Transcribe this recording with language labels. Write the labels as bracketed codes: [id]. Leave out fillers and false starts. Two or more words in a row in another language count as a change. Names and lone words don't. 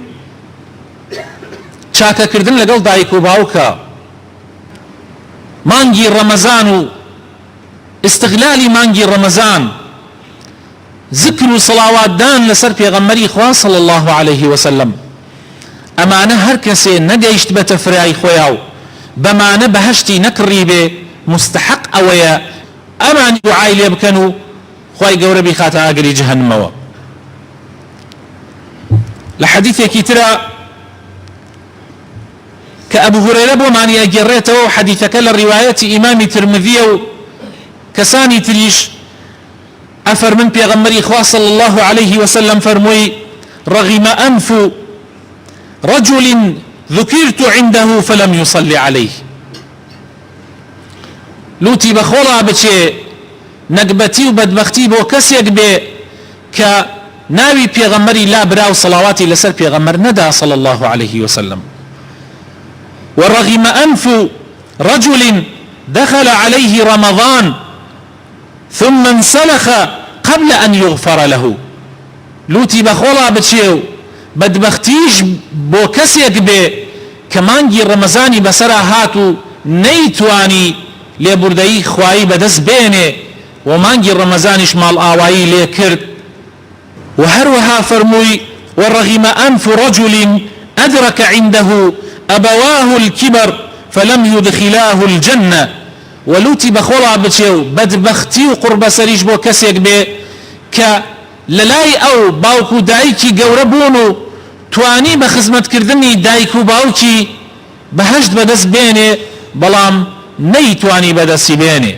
[ckb] چاکەکردن لەگەڵ دایک و باوکە، مانگی ڕەمەزان و استغلالی مانگی ڕەمەزان، ذکر و سەڵاواتدان لەسەر پێغەمبەری خوا [ar] صلی الله عليه وسلم، [ckb] ئەمانە هەر کەسێ نەگەیشت بەتە فرای خۆیا و بەمانە بەهەشتی نەکڕی بێ مستحق ئەوەیە ئەمانی دوعای لێ بکەن و خوای گەورە بیخاتە ئاگری جەهەنمەوە. لە حەدیثێکی ترە کە ئەبو هورەیرە بۆمانی ئەگێڕێتەوە و حەدیثەکە لە ڕیوایەتی ئیمامی ترمذیە و کەسانی تریش ئەفەرمن پێغەمبەری خوا [ar] صلی الله عليه وسلم [ckb] فەرمووی [ar] رغم أنف رجل ذكرت عنده فلم يصلي عليه. [ckb] لوتی بەخۆڵا بچێ نەکبەتی و بەدبەختی بۆ کەسێک بێ کە ناوی پێغەمبەری لا برا و سەڵاواتی لەسەر پێغەمبەر نەدا [ar] صلی الله عليه وسلم. ورغم أنف رجل دخل عليه رمضان ثم انسلخ قبل أن يغفر له. [ckb] لوتی بەخۆڵا بچێ و بەدبەختیش بۆ کەسێک بێ کە مانگی ڕەمەزانی بەسەرا هات و نەیتوانی لێبوردەیی خوایی بەدەست بێنێ و مانگی ڕەمەزانیش ماڵ ئاوایی لێ کرد. و هەروەها فەرمووی [ar] ورغم أنف رجل أدرك عنده أبواه الكبر فلم يدخلاه الجنة. [ckb] ولوتی بەخۆڵا بچێ و بەدبەختی و قوربەسەریش بۆ کەسێک بێ کە لەلای ئەو باوک و دایکی گەورە بوون و توانی بە خزمەتکردنی دایک و باوکی بەهەشت بەدەست بێنێ بەڵام نەیتوانی بەدەستی بێنێ.